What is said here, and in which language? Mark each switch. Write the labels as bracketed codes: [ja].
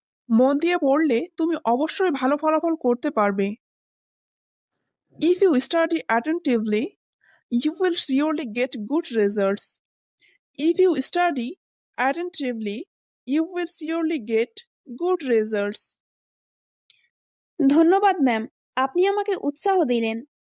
[bn] মন দিয়ে পড়লে তুমি অবশ্যই ভালো ফলাফল করতে পারবে। [en] If you study attentively, you will surely get good results. If you study attentively, you will surely get good results. [bn] ধন্যবাদ ম্যাম, আপনি আমাকে উৎসাহ দিলেন।